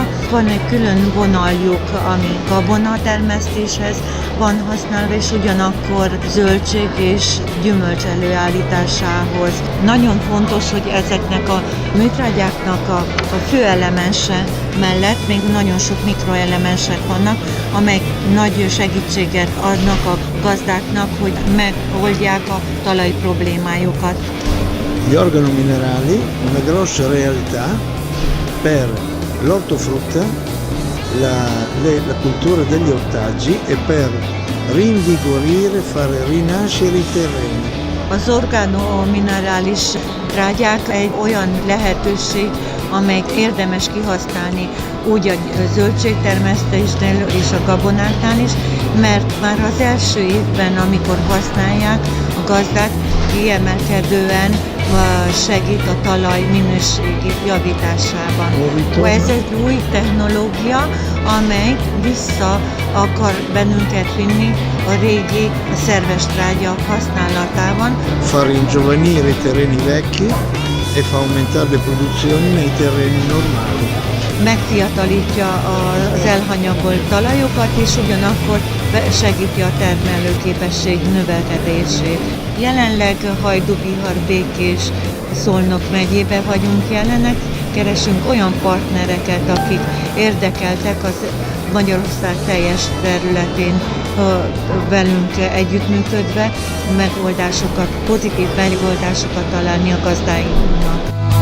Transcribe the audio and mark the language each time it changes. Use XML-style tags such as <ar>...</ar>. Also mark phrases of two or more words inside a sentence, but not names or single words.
<hu>Van egy külön vonaljuk, ami gabonatermesztéshez van használva, és ugyanakkor zöldség és gyümölcs előállításához. Nagyon fontos, hogy ezeknek a műtrágyáknak a főelemense mellett még nagyon sok mikroelemensek vannak, amelyek nagy segítséget adnak a gazdáknak, hogy megoldják a talaj problémájukat.</hu> <it>Gli organominerali una grossa realtà per l'ortofrutta, la cultura degli ortaggi e per rinvigorire, fare rinascere i terreni.</it> <hu>Az organominerális trágyák egy olyan lehetőség, amelyet érdemes kihasználni úgy a zöldségtermesztésnél és a gabonáknál is, mert már az első évben, amikor használják, a gazdák kiemelkedően segít a talaj minőségi javításában. Ez egy új technológia, amely vissza akar bennünket vinni a régi szerves trágya használatában.</hu> <it>Fa ringiovanire i terreni vecchi e fa aumentare le produzioni nei terreni normali.</it> <hu>Megfiatalítja az elhanyagolt talajokat, és ugyanakkor segíti a termelőképesség növekedését. Jelenleg Hajdú-Bihar, Békés, Szolnok megyébe vagyunk jelenek, keresünk olyan partnereket, akik érdekeltek az Magyarország teljes területén velünk együttműködve megoldásokat, pozitív megoldásokat találni a gazdáinknak.</hu>